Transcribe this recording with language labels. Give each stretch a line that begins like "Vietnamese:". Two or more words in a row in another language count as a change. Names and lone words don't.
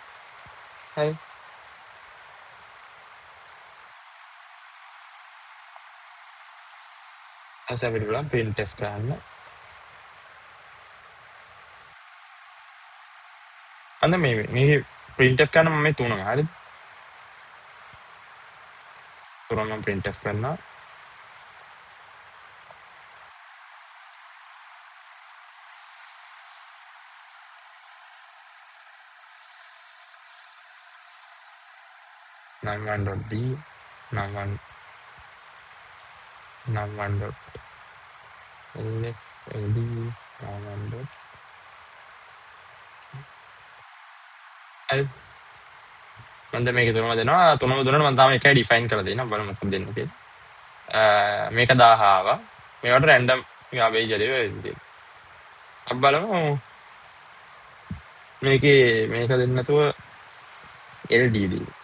Sinhala: හරි. ඊට අපිට පුළුවන් printf කරන්න. අන්න මේ printf කරන මම මේ තුනම හරිද? තුනම printf කරනවා. num1.d num1 num1.lf ld num1. හරි. මම දැන් මේක තුනම දෙනවා. තුනම දුන්නාම මම තාම එකයි ඩිෆයින් කරලා දෙනවා. බලමු මොකක්ද දෙන්නේ කියලා. මේක 1000 ආවා. මේවට
English: random garbage
Sinhala: එකේ වෙන්නේ. අපි බලමු මේකේ මේක දෙන්න නැතුව LD දී.